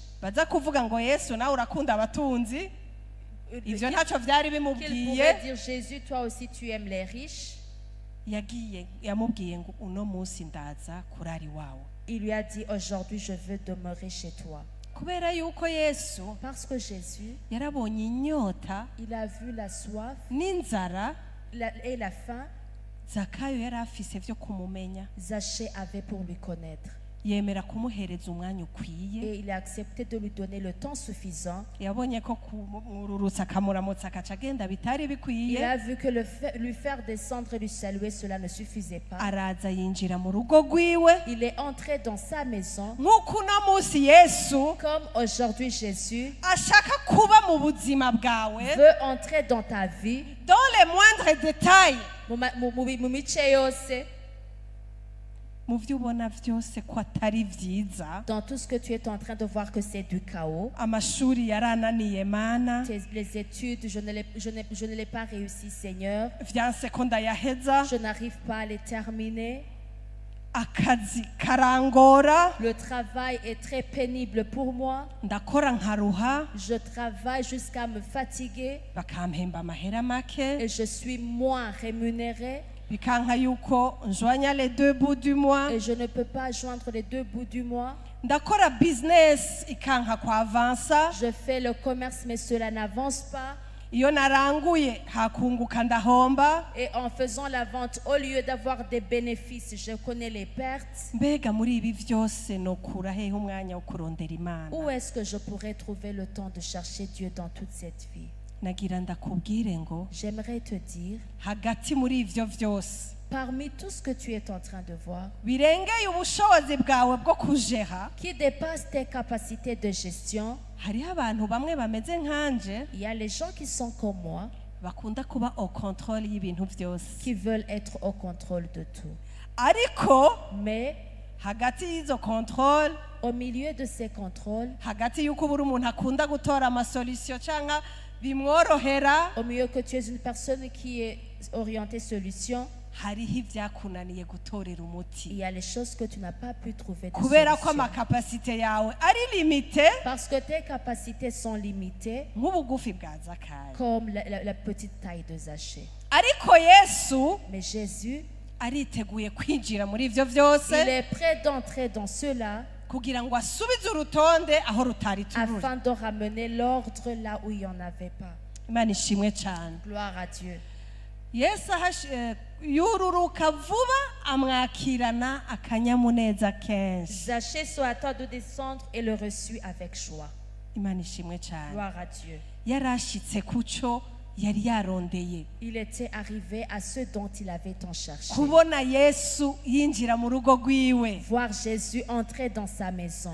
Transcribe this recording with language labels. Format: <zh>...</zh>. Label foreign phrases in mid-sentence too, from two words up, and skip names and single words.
<rn>baza kuvuga ngo Yesu nawe urakunda abatunzi ivyo ntacyo vyari</rn> <fr>qu'il</fr> <rn>bimubwiye</rn> <fr>pourrait dire, Jésus, toi aussi tu aimes les riches.</fr> <rn>yamubwiye ngo uno munsi ndaza kurara iwawe</rn> <fr>Il lui a dit, aujourd'hui je veux demeurer chez toi.</fr> <rn>kubera yuko Yesu</rn> <fr>Parce que Jésus,</fr> <rn>yarabonye inyota</rn> <fr>il a vu la soif</fr> <rn>n'inzara</rn> <fr>et la faim.</fr> <rn>Zakayo yari afise vyo kumumenya</rn> <fr>Zachée avait pour lui connaître.</fr> <rn>yemera kumuhereza umwanya ukwiye</rn> <fr>Et il a accepté de lui donner le temps suffisant.</fr> <rn>yabonye ko kumururutsa akamuramutsa akaca agenda bitari</rn> <fr>Il</fr> <rn>bikwiye</rn> <fr>a vu que lui faire descendre et lui saluer, cela ne suffisait pas.</fr> <rn>araza yinjira mu rugo rwiwe</rn> <fr>Il est entré dans sa maison.</fr> <rn>nk'uko uno munsi Yesu</rn> <fr>Comme aujourd'hui Jésus</fr> <rn>ashaka kuba mu buzima bwawe</rn> <fr>veut entrer dans ta vie. dans les moindres détails</fr> <rn>Mu mice yose, mu vyo ubona vyose ko atari vyiza</rn> <fr>dans tout ce que tu es en train de voir que c'est du chaos.</fr> <rn>amashuri yarananiye mana</rn> <fr>Les études, je ne l'ai pas réussi, Seigneur.</fr> <rn>vyanse ko ndayaheza</rn> <fr>Je n'arrive pas à les terminer.</fr> <rn>akazi karangora</rn> <fr>Le travail est très pénible pour moi.</fr> <rn>ndakora nkaruha</rn> <fr>Je travaille jusqu'à me fatiguer</fr> <rn>bakampemba amahera make</rn> <fr>et je suis moins rémunérée</fr> <rn>bikanka yuko njwanya</rn> <fr>les deux bouts du mois et je ne peux pas joindre les deux bouts du mois.</fr> <rn>ndakora business ikanka kwa avansa</rn> <fr>Je fais le commerce mais cela n'avance pas.</fr> <rn>iyo naranguye hakunguka ndahomba</rn> <fr>Et en faisant la vente, au lieu d'avoir des bénéfices, je connais les pertes.</fr> <rn>mbega muri ibi vyose nokura hehe umwanya wo kurondera imana</rn> <fr>Où est-ce que je pourrais trouver le temps de chercher Dieu dans toute cette vie?</fr> <rn>nagira ndakubwire ngo</rn> <fr>J'aimerais te dire,</fr> <rn>hagati muri ivyo vyose</rn> <fr>parmi tout ce que tu es en train de voir,</fr> <rn>birengeye ubushobozi bwawe bwo kujeha</rn> <fr>qui dépasse tes capacités de gestion,</fr> <rn>hariho abantu bamwe bameze nkanje</rn> <fr>il y a les gens qui sont comme moi,</fr> <rn>bakunda kuba</rn> <fr>au control</fr> <rn>y'ibintu vyose</rn> <fr>qui veulent être au contrôle de tout.</fr> <rn>ariko</rn> <fr>Mais</fr> <rn>hagati y'izo control</rn> <fr>au milieu de ces contrôles,</fr> <rn>hagati y'uko buri umuntu akunda gutora amasolution canka bimworohera</rn> <fr>au milieu que tu es une personne qui est orientée solution,</fr> <rn>hariho ivyakunaniye gutorera</rn> <fr>il</fr> <rn>umuti</rn> <fr>y a les choses que tu n'as pas pu trouver de</fr> <rn>kubera ko</rn> <fr>solution.</fr> <rn>amakapasite yawe ari limite</rn> <fr>Parce que tes capacités sont limitées,</fr> <rn>nk'ubugufi bwa Zakayo</rn> <fr>comme la petite taille de Zachée.</fr> <rn>ariko Yesu</rn> <fr>Mais Jésus,</fr> <rn>ariteguye kwinjira muri ivyo vyose</rn> <fr>il est prêt d'entrer dans cela</fr> <rn>kugira ngo asubize urutonde aho rutari tururi</rn> <fr>afin de ramener l'ordre là où il n'y en avait pas.</fr> <rn>Imana ishimwe cyane</rn> <fr>Gloire à Dieu.</fr> <rn>Yesu yururuka vuba amwakirana akanyamuneza kenshi</rn> <fr>Zachée se hâta de descendre et le reçut avec joie.</fr> <rn>Imana ishimwe cyane</rn> <fr>Gloire à Dieu.</fr> <rn>yarashitse kuco yari yarondeye</rn> <fr>Il était arrivé à ce dont il avait tant cherché.</fr> <rn>kubona Yesu yinjira mu rugo rwiwe.</rn> <fr>Voir Jésus entrer dans sa maison.</fr>